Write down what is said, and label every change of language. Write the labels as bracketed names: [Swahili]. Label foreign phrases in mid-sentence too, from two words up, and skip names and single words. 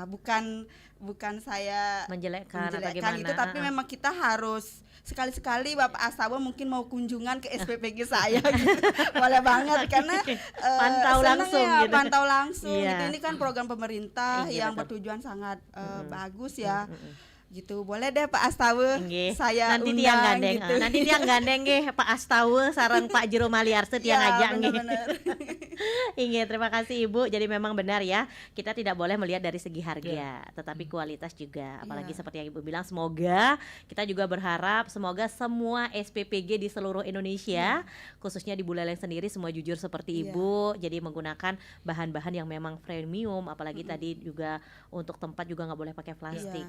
[Indonesian] Bukan saya menjelekkan itu, tapi memang kita harus sekali-sekali Bapak Astawa mungkin mau kunjungan ke SPPG saya gitu. Boleh banget karena pantau langsung gitu. Ini kan program pemerintah yang bertujuan sangat bagus ya. Gitu. Boleh deh Pak Astawa, saya nanti undang [Balinese] tiang gandeng [Indonesian] gitu. [Balinese] Nanti tiang gandeng Pak Astawa sareng Pak Jero Maliarse tiang aja nggih. Inge, [Indonesian] terima kasih Ibu. Jadi memang benar ya, kita tidak boleh melihat dari segi harga, tetapi kualitas juga. Apalagi seperti yang Ibu bilang, semoga kita juga berharap semoga semua SPPG di seluruh Indonesia, khususnya di Buleleng sendiri semua jujur seperti Ibu. Jadi menggunakan bahan-bahan yang memang premium, apalagi tadi juga untuk tempat juga nggak boleh pakai plastik.